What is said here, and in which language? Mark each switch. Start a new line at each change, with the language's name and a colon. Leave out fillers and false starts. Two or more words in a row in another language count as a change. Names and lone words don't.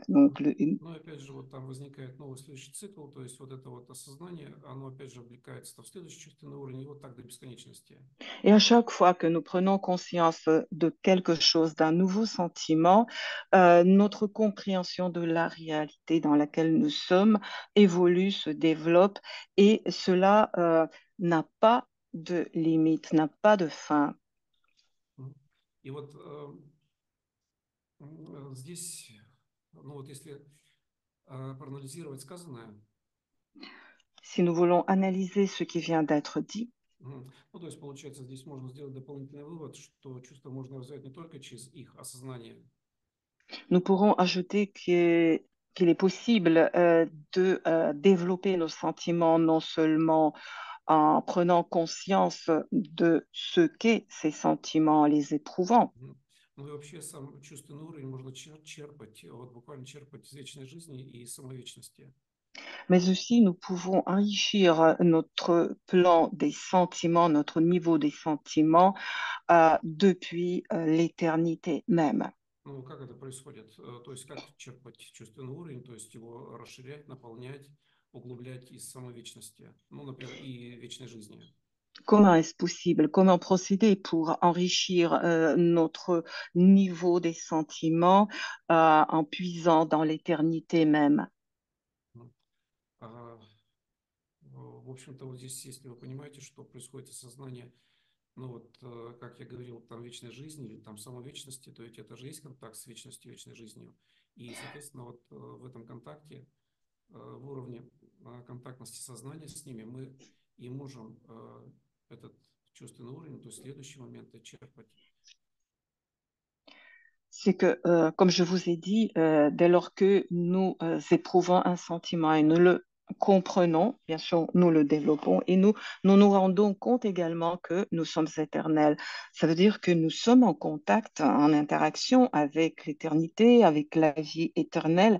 French: Donc,
Russian: Ну и опять же, вот там возникает новый следующий цикл, то есть вот это вот осознание, оно опять же облекается в следующий чувственный уровень, и вот так до бесконечности.
French: Et à chaque fois que nous prenons conscience de quelque chose, d'un nouveau sentiment, notre compréhension de la réalité dans laquelle nous sommes évolue, se développe et cela n'a pas de limite, n'a pas de fin.
Russian: И вот здесь, ну вот если проанализировать сказанное,
French: Si nous voulons analyser ce qui vient d'être dit,
Russian: ну то есть получается здесь можно сделать дополнительный вывод, что чувства можно развивать не только через их осознание,
French: nous pourrons ajouter qu'il est possible de développer nos sentiments non seulement en prenant conscience de ce qu'est ces sentiments, en les éprouvant,
Russian: ну и вообще сам чувственный уровень можно черпать, вот буквально черпать из вечной жизни и самовечности.
French: mais aussi nous pouvons enrichir notre plan des sentiments, notre niveau des sentiments depuis l'éternité même.
Russian: Ну, как это происходит? То есть как черпать чувственный уровень, то есть его расширять, наполнять, углублять из самовечности, ну, например, и вечной жизни.
French: Comment est-ce possible? Comment procéder pour enrichir notre niveau des sentiments en puisant dans l'éternité même?
Russian: Ну, а, В общем-то, вот здесь, если вы понимаете, что происходит осознание, ну вот, как я говорил, там вечной жизни или там самовечности, то ведь это же есть контакт с вечностью, вечной жизнью. И, соответственно, вот в этом контакте, в уровне контактности сознания с ними, мы и можем этот чувственный уровень, то есть следующий момент черпать.
French: C'est que, comme je vous ai dit, dès lors que nous éprouvons un sentiment et nous le comprenons, bien sûr, nous le développons et nous rendons compte également que nous sommes éternels. Ça veut dire que nous sommes en contact, en interaction avec l'éternité, avec la vie éternelle.